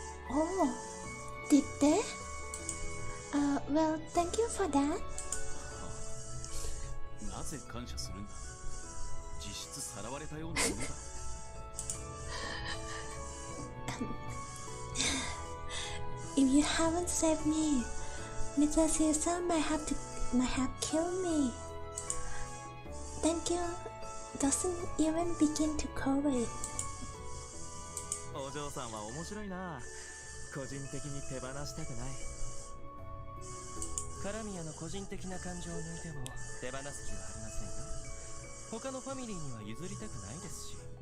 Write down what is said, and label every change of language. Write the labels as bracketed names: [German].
[English] Oh, did they? Well, thank you for that. [Japanese] なぜ感謝するんだ。実質さらわれたようなものだ。 [English] If you haven't saved me, Mr. Caesar might have killed me. Thank you. Doesn't even begin to cover it. [Japanese] お嬢さんは面白いな。個人的に手放したくない。カラミアの個人的な感情を抜いても手放す気はありませんよ。他のファミリーには譲りたくないですし。